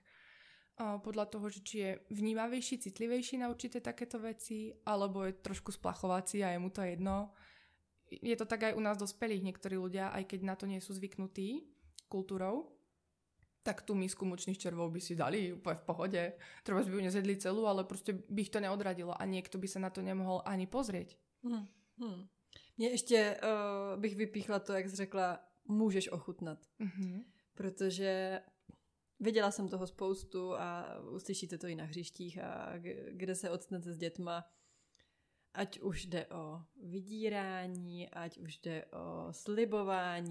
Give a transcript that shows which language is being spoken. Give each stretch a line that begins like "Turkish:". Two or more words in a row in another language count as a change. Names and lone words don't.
Slovak: Podľa toho, že či je vnímavejší, citlivejší na určité takéto veci, alebo je trošku splachovací a je mu to jedno. Je to tak aj u nás dospelých. Niektorí ľudia, aj keď na to nie sú zvyknutí kultúrou, tak tú misku mučných červov by si dali úplne v pohode. Treba by ju nezjedli celú, ale proste by ich to neodradilo a niekto by sa na to nemohol ani pozrieť.
Czech: Mně ještě bych vypíchla to, jak jsi řekla, můžeš ochutnat. Protože viděla jsem toho spoustu a uslyšíte to i na hřištích a kde se octnete s dětma. Ať už jde o vydírání, ať už jde o slibování.